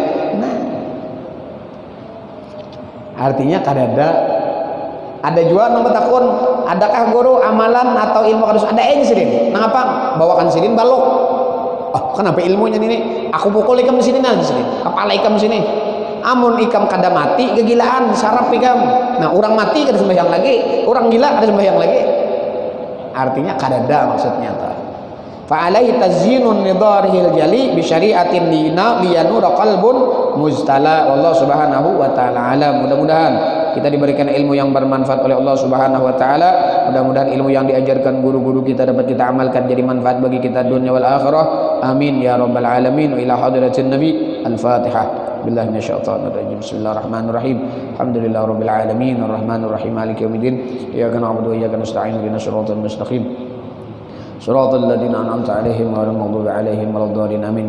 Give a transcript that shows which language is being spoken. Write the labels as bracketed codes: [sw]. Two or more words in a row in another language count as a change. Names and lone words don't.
[bjn] Nah artinya kadada ada juga nang betakun, adakah guru amalan atau ilmu kadus ada aja sidin nang apa bawakan sidin balok. Oh kenapa ilmunya ini aku pukul ikam di sini nah sidin kepala ikam di sini, amun ikam kada mati kegilaan sarap ikam. Nah orang mati kada sembahyang lagi, orang gila kada sembahyang lagi, artinya kadada maksudnya ta. [ar] فعليه تزيين نظره الجلي بشريعة دين ليانور قلب مزتلا. الله سبحانه وتعالى أعلم. [id] Mudah-mudahan kita diberikan ilmu yang bermanfaat oleh Allah [ar] سبحانه وتعالى. [id] Mudah-mudahan ilmu yang diajarkan guru-guru kita dapat kita amalkan jadi manfaat bagi kita [ar] الدنيا والآخرة. آمين يا رب العالمين. وإلى حضرة النبي. الفاتحة. بالله من الشيطان الرجيم. بسم الله الرحمن الرحيم. الحمد لله رب العالمين الرحمن الرحيم مالك يوم الدين. إياك نعبد وإياك نستعين اهدنا الصراط المستقيم. صراط الذين أنعمت عليهم غير المغضوب عليهم ولا الضالين آمين.